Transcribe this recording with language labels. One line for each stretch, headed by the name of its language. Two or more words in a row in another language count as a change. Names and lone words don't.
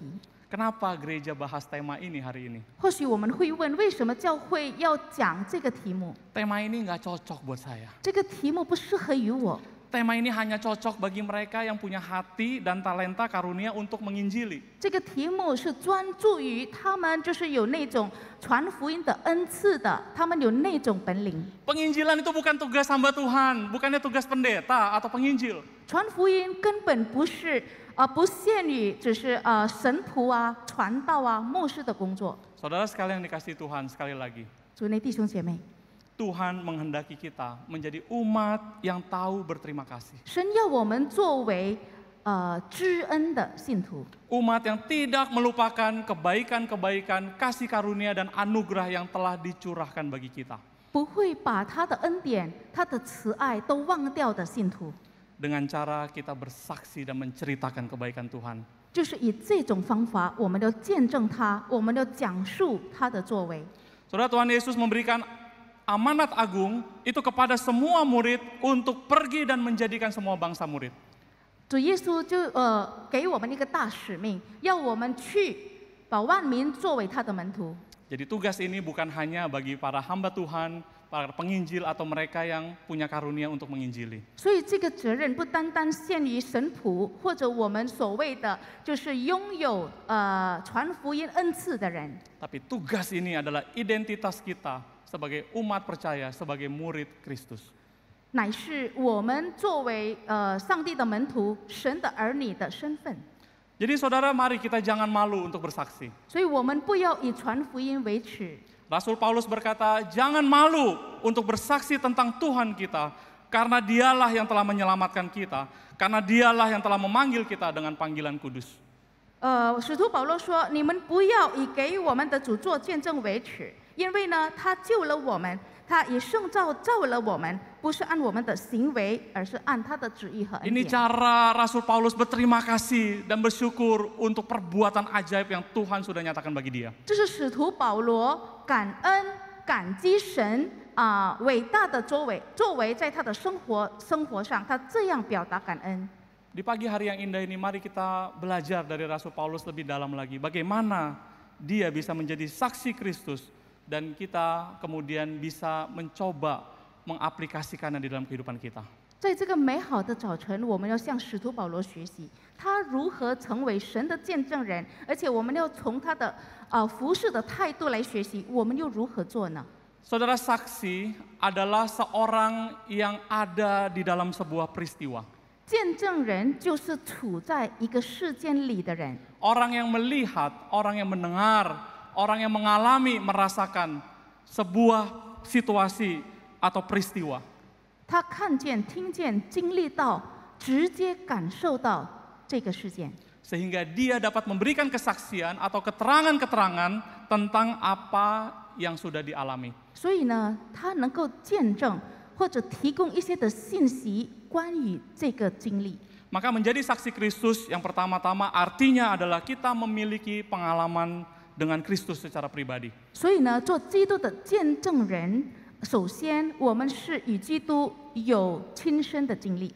Indonesian: Kenapa gereja bahas tema ini hari ini?
Chinese: 或许我们会问，为什么教会要讲这个题目？
Indonesian: Tema ini nggak cocok buat saya.
Chinese: 这个题目不适合于我。
Indonesian: Tema ini hanya cocok bagi mereka yang punya hati dan talenta karunia untuk menginjili.
Chinese: 这个题目是专注于他们就是有那种传福音的恩赐的，他们有那种本领。
Indonesian: Penginjilan itu bukan tugas hamba Tuhan, bukannya tugas pendeta atau penginjil.
Chinese: 传福音根本不是不限于只是神仆啊、传道啊、牧师的工作。
Indonesian: Saudara sekalian dikasih Tuhan, sekali lagi.
Chinese: 主内弟兄姐妹，
Indonesian: Tuhan menghendaki kita menjadi umat yang tahu berterima kasih.
Chinese: 神要我们作为知恩的信徒，
Indonesian: Umat yang tidak melupakan kebaikan-kebaikan, kasih karunia dan anugerah yang telah dicurahkan bagi kita.
Chinese: 不会把他的恩典、他的慈爱都忘掉的信徒，
Indonesian: Dengan cara kita bersaksi dan menceritakan kebaikan Tuhan.
Chinese: 就是以这种方法，我们要见证他，我们要讲述他的作为。
Indonesian: Saudara, Tuhan Yesus memberikan amanat agung itu kepada semua murid untuk pergi dan menjadikan semua bangsa murid.
Chinese: 主耶稣就给我们一个大使命，要我们去把万民作为他的门徒。
Indonesian: Jadi tugas ini bukan hanya bagi para hamba Tuhan, para penginjil atau mereka yang punya karunia untuk menginjili.
Chinese: 所以这个责任不单单限于神仆或者我们所谓的就是拥有传福音恩赐的人，
Indonesian: Tapi tugas ini adalah identitas kita sebagai umat percaya, sebagai murid Kristus.
Chinese: 乃是我们作为上帝的门徒、神的儿女的身份。
Indonesian: Jadi saudara, mari kita jangan malu untuk bersaksi.
Chinese: 所以我们不要以传福音为耻。
Indonesian: Rasul Paulus berkata, jangan malu untuk bersaksi tentang Tuhan kita, karena dialah yang telah menyelamatkan kita, karena dialah yang telah memanggil kita dengan panggilan kudus.
Chinese: 使徒保罗说：“你们不要以给我们的主做见证为耻，因为呢，他救了我们，他以圣召造了我们，不是按我们的行为，而是按他的旨意和恩
Indonesian: Ini
Chinese: 典。”
Indonesian: cara Rasul Paulus berterima kasih dan bersyukur untuk perbuatan ajaib yang Tuhan sudah nyatakan bagi dia.
Chinese: 这是使徒保罗感恩、感激神伟大的作为在他的生活上，他这样表达感恩。
Indonesian: Di pagi hari yang indah ini, mari kita belajar dari Rasul Paulus lebih dalam lagi. Bagaimana dia bisa menjadi saksi Kristus dan kita kemudian bisa mencoba mengaplikasikannya di dalam kehidupan kita.
Chinese: 在这个美好的早晨，我们要向使徒保罗学习，他如何成为神的见证人，而且我们要从他的服事的态度来学习，我们又如何做呢？
Indonesian: Saudara, saksi adalah seorang yang ada di dalam sebuah peristiwa.
Chinese: 见证人就是处在一个事件里的人，
Indonesian: Orang yang melihat, orang yang mendengar, orang yang mengalami, merasakan sebuah situasi atau peristiwa.
Chinese: 他看见、听见、经历到，直接感受到这个事件。
Indonesian: Sehingga dia dapat memberikan kesaksian atau keterangan-keterangan tentang apa yang sudah dialami.
Chinese: 所以呢，他能够见证或者提供一些的信息关于这个经历。
Indonesian: Maka menjadi saksi Kristus yang pertama-tama artinya adalah kita memiliki pengalaman dengan Kristus secara pribadi.
Chinese: 所以呢，做基督的见证人，首先我们是与基督有亲身的经历。